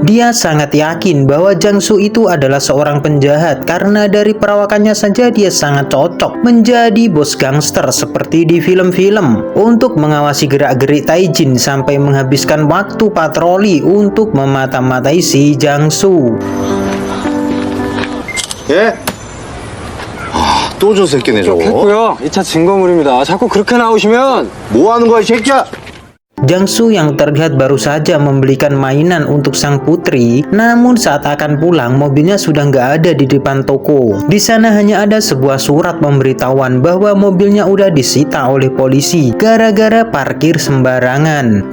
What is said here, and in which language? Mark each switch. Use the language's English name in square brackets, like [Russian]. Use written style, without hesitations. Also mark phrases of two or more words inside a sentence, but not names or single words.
[Indonesian] Dia sangat yakin bahwa Jangsu itu adalah seorang penjahat karena dari perawakannya saja dia sangat cocok menjadi bos gangster seperti di film-film. Untuk mengawasi gerak-gerik Taijin sampai menghabiskan waktu patroli untuk memata-matai si Jangsu. [Korean] 또 저 새끼네 저거. 됐고요. 2차 증거물입니다. 자꾸 그렇게 나오시면 뭐 하는 거야 이 새끼야? [Indonesian] Jangsu yang terlihat baru saja membelikan mainan untuk sang putri, namun saat akan pulang mobilnya sudah nggak ada di depan toko. Di sana hanya ada sebuah surat pemberitahuan bahwa mobilnya udah disita oleh polisi gara-gara parkir sembarangan.